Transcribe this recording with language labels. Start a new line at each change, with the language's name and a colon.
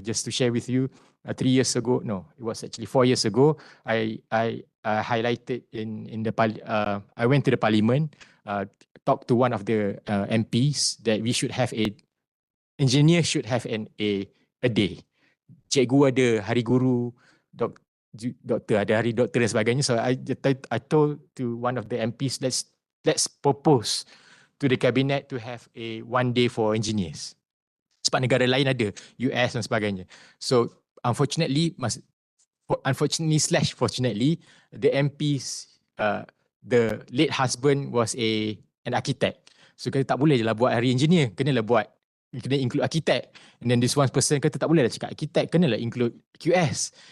English: Just to share with you, 3 years ago, no, it was actually 4 years ago, I highlighted in the I went to the parliament, talked to one of the MPs that we should have engineer should have a day.
Malay: Cikgu ada hari guru, doktor ada hari doktor dan sebagainya.
English: So I told to one of the MPs, let's propose to the cabinet to have a 1 day for engineers.
Malay: Sebab negara lain ada, US dan sebagainya.
English: So unfortunately, fortunately, the MPs, the late husband was an architect.
Malay: So kata tak boleh je lah buat hari engineer, kena include architect.
English: And then this one person
Malay: kata tak boleh lah cakap architect, kena lah include QS.